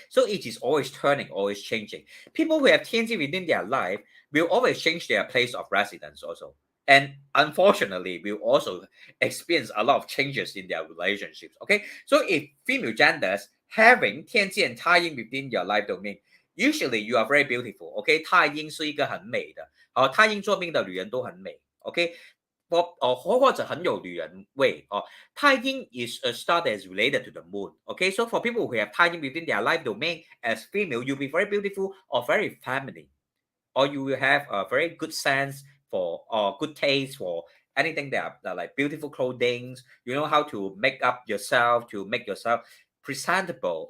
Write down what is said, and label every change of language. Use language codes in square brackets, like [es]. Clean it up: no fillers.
[en] So it is always turning, always changing. People who have 天机 within their life will always change their place of residence also. And unfortunately, will also experience a lot of changes in their relationships. Okay, so if female genders having 天机 and 太阴 within your life domain, usually you are very beautiful. [zh] Okay, 太阴是一个很美的，太阴座命的女人都很美。 OK，或者很有女人味哦。 [en] 太阴 is a star that is related to the moon. Okay, so for people who have 太阴 within their life domain as female, you'll be very beautiful or very feminine, or you will have a very good sense for or good taste for anything that are like beautiful clothing. You know how to make up yourself to make yourself presentable.